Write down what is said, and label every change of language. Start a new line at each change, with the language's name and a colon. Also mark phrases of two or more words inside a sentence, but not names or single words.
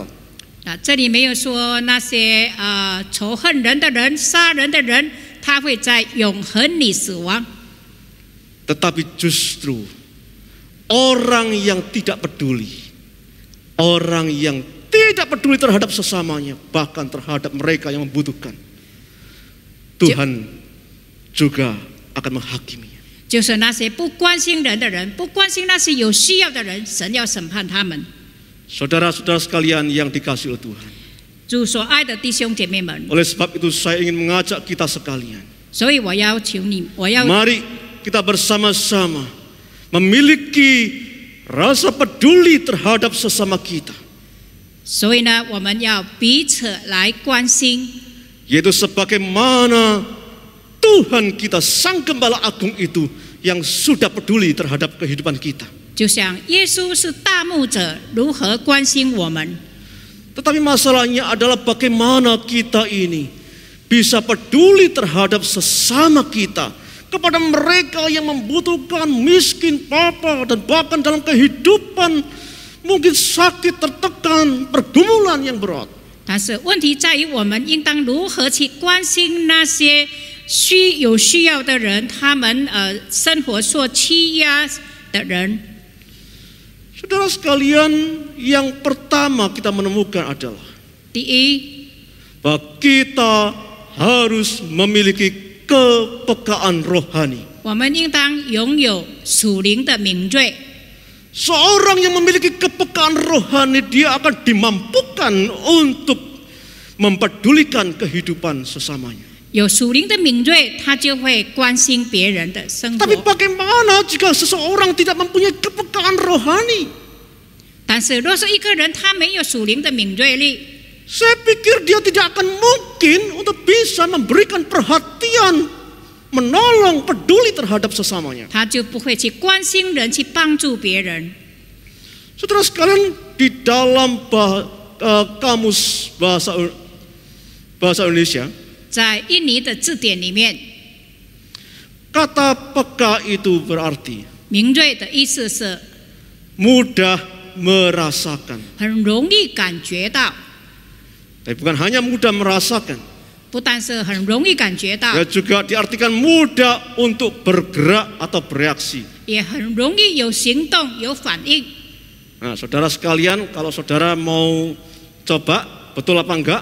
Chinese: 那这里没有说那些仇恨人的人、杀人的人，他会在永恒里死亡。
Indonesian: Tetapi justru orang yang tidak peduli, orang yang tidak peduli terhadap sesamanya, bahkan terhadap mereka yang membutuhkan, Tuhan juga akan menghakiminya.
Chinese: 就是那些不关心人的人，不关心那些有需要的人，神要审判他们。
Indonesian: Saudara-saudara sekalian yang dikasihi oleh Tuhan,
Chinese: 主所爱的弟兄姐妹们，
Indonesian: oleh sebab itu saya ingin mengajak kita sekalian,
Chinese: 所以我要求你，我要
Indonesian: mari kita bersama-sama memiliki rasa peduli terhadap sesama kita,
Chinese: 所以呢，我们要彼此来关心，
Indonesian: yaitu sebagaimana Tuhan kita Sang Gembala Agung itu yang sudah peduli terhadap kehidupan kita.
Chinese: 就像耶稣是大牧者，如何关心我们？
Indonesian: Tetapi masalahnya adalah bagaimana kita ini bisa peduli terhadap sesama kita, kepada mereka yang membutuhkan, miskin, papa, dan bahkan dalam kehidupan mungkin sakit, tertekan, pergumulan yang berat.
Chinese: 但是问题在于，我们应当如何去关心那些有需要的人，他们生活受欺压的人。
Indonesian: Saudara sekalian, yang pertama kita menemukan adalah
Chinese: 第一，
Indonesian: bahwa kita harus memiliki kepekaan rohani.
Chinese: 我们应当拥有属灵的敏锐。
Indonesian: Seorang yang memiliki kepekaan rohani, dia akan dimampukan untuk mempedulikan kehidupan sesamanya.
Chinese: 有属灵的敏锐，他就会关心别人的生活。
Indonesian: Tapi bagaimana jika seseorang tidak mempunyai kepekaan rohani?
Chinese: 但是若是一个人他没有属灵的敏锐力，
Indonesian: Saya pikir dia tidak akan mungkin untuk bisa memberikan perhatian, menolong, peduli terhadap sesamanya.
Chinese: 他就不会去关心人，去帮助别人。
Indonesian: Saudara sekalian, di dalam kamus bahasa Indonesia,
Chinese: 在印尼的字典里面，
Indonesian: kata peka itu berarti
Chinese: 敏锐的意思是
Indonesian: mudah merasakan.
Chinese: 很容易感觉到，
Indonesian: Tapi bukan hanya mudah merasakan,
Chinese: 不但是很容易感觉到，
Indonesian: ya juga diartikan mudah untuk bergerak atau bereaksi.
Chinese: 也很容易有行动、有反应。
Indonesian: Nah, saudara sekalian, kalau saudara mau coba, betul apa enggak?